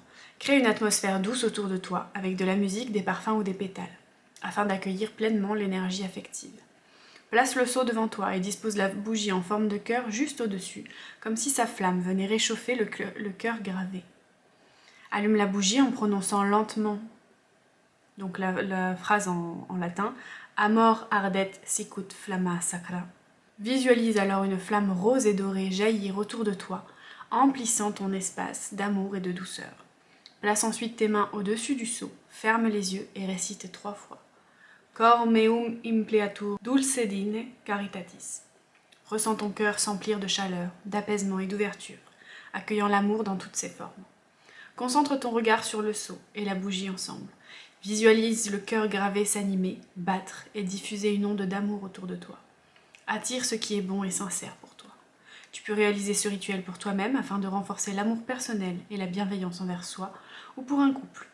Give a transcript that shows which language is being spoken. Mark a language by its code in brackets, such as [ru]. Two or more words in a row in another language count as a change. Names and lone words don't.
[fr] Crée une atmosphère douce autour de toi, avec de la musique, des parfums ou des pétales, afin d'accueillir pleinement l'énergie affective. Place le seau devant toi et dispose la bougie en forme de cœur juste au-dessus, comme si sa flamme venait réchauffer le cœur gravé. Allume la bougie en prononçant lentement, donc la phrase en latin, [la] Amor ardet sicut flamma sacra. [fr] Visualise alors une flamme rose et dorée jaillir autour de toi, emplissant ton espace d'amour et de douceur. Place ensuite tes mains au-dessus du seau, ferme les yeux et récite 3 fois. [la] Cor meum impleatur dulcedine caritatis. [fr] Ressens ton cœur s'emplir de chaleur, d'apaisement et d'ouverture, accueillant l'amour dans toutes ses formes. Concentre ton regard sur le seau et la bougie ensemble. Visualise le cœur gravé s'animer, battre et diffuser une onde d'amour autour de toi. Attire ce qui est bon et sincère pour toi. Tu peux réaliser ce rituel pour toi-même afin de renforcer l'amour personnel et la bienveillance envers soi ou pour un couple.